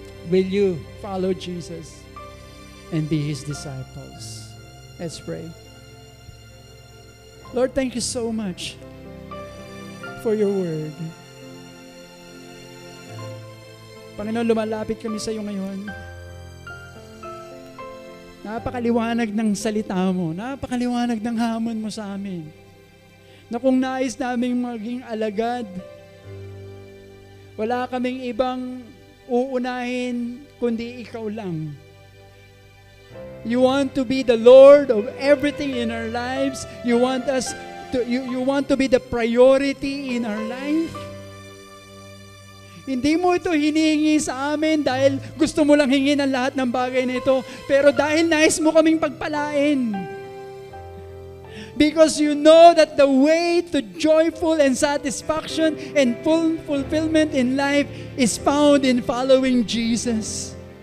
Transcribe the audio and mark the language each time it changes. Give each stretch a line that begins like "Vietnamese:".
English: Will you follow Jesus and be His disciples? Let's pray. Lord, thank you so much for your word.
Filipino: Panginoon, lumalapit kami sa iyo ngayon. Napakaliwanag ng salita mo, napakaliwanag ng hamon mo sa amin. Na kung nais naming maging alagad, wala kaming ibang uunahin kundi ikaw lang.
English: You want to be the Lord of everything in our lives. You want us to you want to be the priority in our life.
Filipino: Hindi mo ito hinihingi sa amin dahil gusto mo lang hingin ang lahat ng bagay na ito, pero dahil nais mo kaming pagpalain.
English: Because you know that the way to joyful and satisfaction and full fulfillment in life is found in following Jesus.